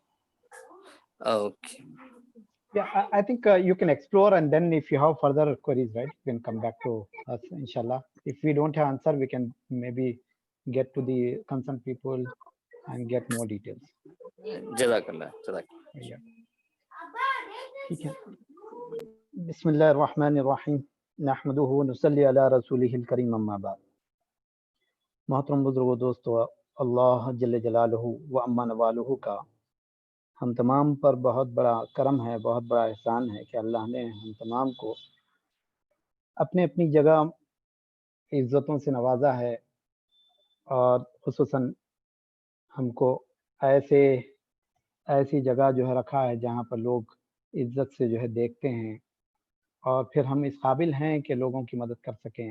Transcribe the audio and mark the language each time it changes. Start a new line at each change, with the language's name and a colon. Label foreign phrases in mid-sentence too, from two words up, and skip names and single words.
English: Okay. Yeah, I think you can explore, and then if you have further queries, right, you can come back to us, inshallah. If we don't have answer, we can maybe get to the concerned people and get more details. Jazakallah. Yeah.
Arabic: بسم الله الرحمن الرحيم. نحمده ونصلي على رسوله الكريم أما بعد.
Urdu: محترم بزرگو دوستو,
Arabic: الله جل جلاله وعم نواله
Urdu: ka ہم تمام پر بہت بڑا کرم ہے، بہت بڑا احسان ہے کہ اللہ نے ہم تمام کو اپنے اپنی جگہ عزتوں سے نوازا ہے، اور خصوصاً ہم کو ایسی جگہ جو ہے رکھا ہے جہاں پر لوگ عزت سے جو ہے دیکھتے ہیں، اور پھر ہم اس قابل ہیں کہ لوگوں کی مدد کر سکیں.